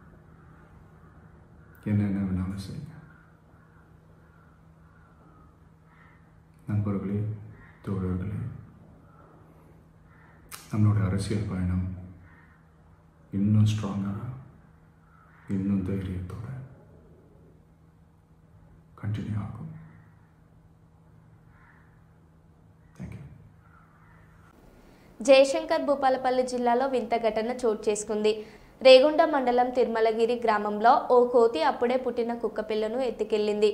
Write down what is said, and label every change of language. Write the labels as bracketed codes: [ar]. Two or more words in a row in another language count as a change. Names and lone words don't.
[ta] என்ன வேணாலும் செய்யுங்க. நண்பர்களே, தோழர்களே, நம்மளோட அரசியல் பயணம் இன்னும் ஸ்ட்ராங்காக, இன்னும் தைரியத்தோட కంటిన్యూ ఆகும். [en] Thank you. [te] జయశంకర్ భూపాలపల్లి జిల్లాలో వింత ఘటన చోటు చేసుకుంది. రేగుండ మండలం తిరుమలగిరి గ్రామంలో ఓ కోతి అప్పుడే పుట్టిన కుక్కపిల్లను ఎత్తుకెళ్లింది.